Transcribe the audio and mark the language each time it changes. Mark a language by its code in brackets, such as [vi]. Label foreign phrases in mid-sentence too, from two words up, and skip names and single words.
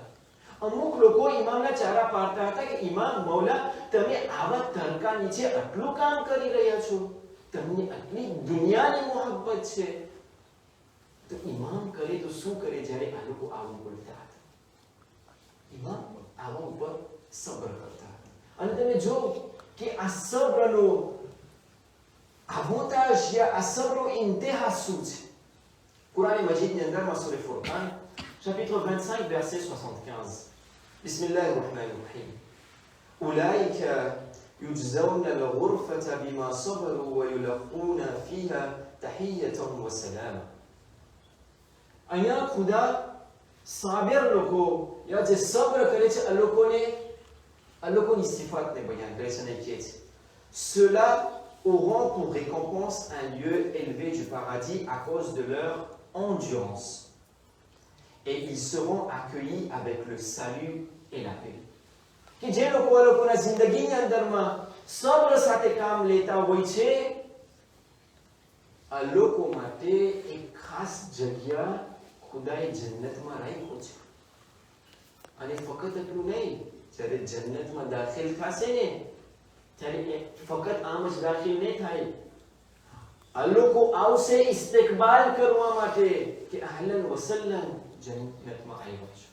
[gu] અમુક લોકો ઇમામના ચારા પાડતા હતા કે ઇમામ મૌલા તમે આવા તડકા નીચે આટલું કામ કરી રહ્યા છો, તમને આટલી દુનિયાની મોહબ્બત છે, તો ઇમામ કરે તો શું કરે જ્યારે આ લોકો આવું બોલતા હતા. ઇમામ આવા ઉપર સબ્ર કરતા હતા. અને તમે જો કે આ સબ્રનો આમોતાજ યા આ સબ્રનો ઇન્તેહા શું છે. કુરાન મજીદની અંદરમાં સૂરે ફુરકાન [fr] chapitre 25 verset 75. [ar] بسم الله الرحمن الرحيم. أولئك يجزون الغرفة بما صبروا ويلقون فيها تحية وسلاما. [gu] અહીંયા ખુદા સાબિર લોકો યા જે સબ્ર કરે છે આ લોકોની સિફાતને બયાન કરે છે અને કહે છે [fr] ceux-là auront pour récompense un lieu élevé du paradis à cause de leur endurance et ils seront accueillis avec le salut et la paix. [gu] કે જે લોકો આ લોકોના જિંદગીની અંદરમાં સબ્ર સાથે કામ લેતા હોય છે આ લોકો માટે એક ખાસ જગ્યા ખુદાએ જન્નતમાં રાખ્યો છે. અને ફક્ત એટલું નહીં, જ્યારે જન્નતમાં દાખલ થશે ને ત્યારે ફક્ત આમ જ દાખલ નહીં થાય, આ લોકો આવશે ઇસ્તકબાલ કરવા માટે કે [ar] أهلا وسلم [gu] જન્નતમાં આવ્યા છો.